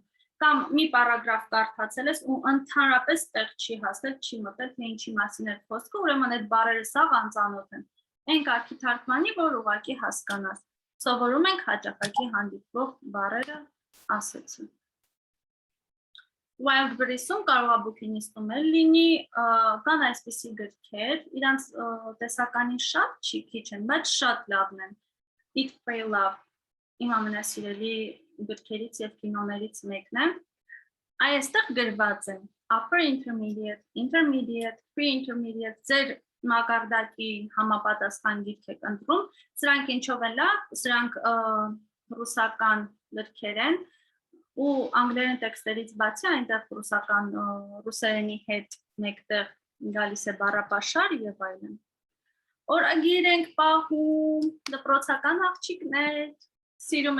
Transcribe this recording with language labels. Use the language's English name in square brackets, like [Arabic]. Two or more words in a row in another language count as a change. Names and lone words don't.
[Armenian] Կամ մի պարագրաֆ կարդացել ես ու ընդհանրապես տեղ չի հասել, չի մտել, թե ինչի մասին է խոսքը, ուրեմն այդ բառերը սաղ անծանոթ են։ Այն կարգի թարգմանի, որ ուղղակի հասկանաս։ Սովորում ենք հաճախակի հանդիպող բառերը ասեցի։ Wildberries-ում կարող է բուքինիստում էլ լինի, կան այսպիսի գրքեր, իրանց տեսականին շատ քիչ են, բայց շատ լավն են։ Eat, Pray, Love, իմ ամենասիրելի գրքերից եւ կինոներից մեկն է։ Այստեղ գրված է [English] upper intermediate, intermediate, pre-intermediate, [Armenian] ձեր մակարդակի համապատասխան գիրք եք ընտրում, սրանք ինչով են լավ, սրանք ռուսական գրքեր են ու անգլերեն տեքստերից բացի այնտեղ ռուսերենի հետ մեկտեղ գալիս է բառապաշար եւ այլն։ Օրագիր ենք պահում, դպրոցական աղջիկներ, սիրում